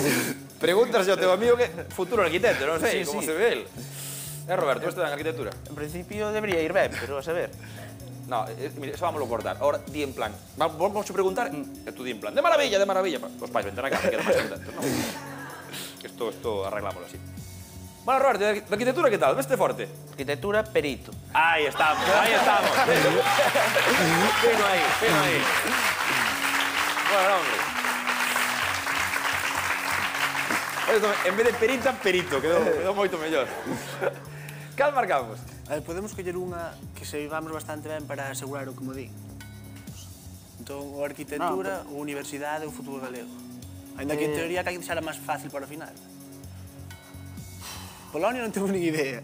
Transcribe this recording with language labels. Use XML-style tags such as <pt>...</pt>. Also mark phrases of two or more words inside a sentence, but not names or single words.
<gl>Pregúntaslle ao teu amigo que futuro arquitecto, non sei como se ve el. Roberto, este en arquitectura? En principio debería ir ben, pero a saber.</gl> <es>No, mire, eso vámoslo cortar. Ahora, di en plan.</es> <gl>Vamos a preguntar, e tú di en plan. De maravilla, de maravilla. Os pais venten a casa, quedan máis contentos, non?</gl> <es>Esto arreglámoslo así. Bueno, Roberto, de arquitectura, ¿qué tal? ¿Veste fuerte? Arquitectura, perito. Ahí estamos, ahí estamos. Fino ahí, fino ahí. Bueno, hombre. En vez de perita, perito.</es> <gl>Quedou moito mellor. Cal marcamos? A ver, podemos coller unha que se vivamos bastante ben para asegurar o comodín. Entón, ou arquitectura, ou universidade, ou fútbol galego. Ainda que en teoría que xa era máis fácil para o final. Polonia non temos nin idea.</gl>